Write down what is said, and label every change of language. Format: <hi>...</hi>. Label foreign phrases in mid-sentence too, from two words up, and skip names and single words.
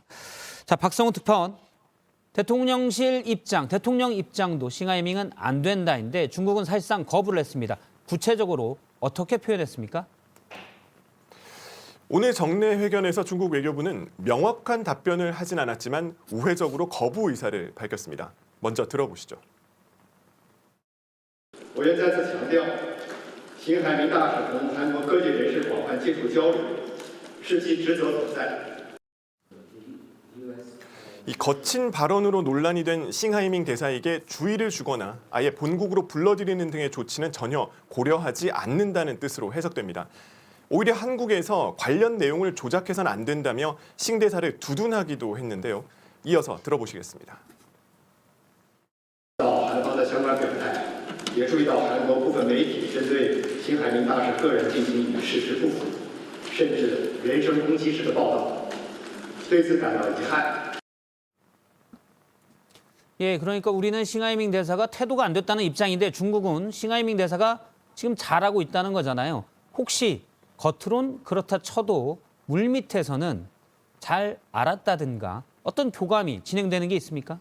<ko>자, 박성훈 특파원, 대통령실 입장, 대통령 입장도 싱하이밍은 안 된다인데 중국은 사실상 거부를 했습니다. 구체적으로 어떻게 표현했습니까? 오늘 정례 회견에서 중국 외교부는 명확한 답변을 하진 않았지만 우회적으로 거부 의사를 밝혔습니다. 먼저 들어보시죠.</ko> <zh>我愿再次强调，辛海明大使同韩国各界人士广泛接触交流，是其职责所在。</zh> <ko>이 거친 발언으로 논란이 된 싱하이밍 대사에게 주의를 주거나 아예 본국으로 불러들이는 등의 조치는 전혀 고려하지 않는다는 뜻으로 해석됩니다. 오히려 한국에서 관련 내용을 조작해서는 안 된다며 싱 대사를 두둔하기도 했는데요. 이어서 들어보시겠습니다.</ko> <zh>韩方的相关表态，也注意到韩国部分媒体针对辛海明大使个人进行与事实不符，甚至人身攻击式的报道，对此感到遗憾。</zh> <ko>예, 그러니까 우리는 싱하이밍 대사가 태도가 안 됐다는 입장인데 중국은 싱하이밍 대사가 지금 잘하고 있다는 거잖아요. 혹시 겉으론 그렇다 쳐도 물밑에서는 잘 알았다든가 어떤 교감이 진행되는 게 있습니까?</ko>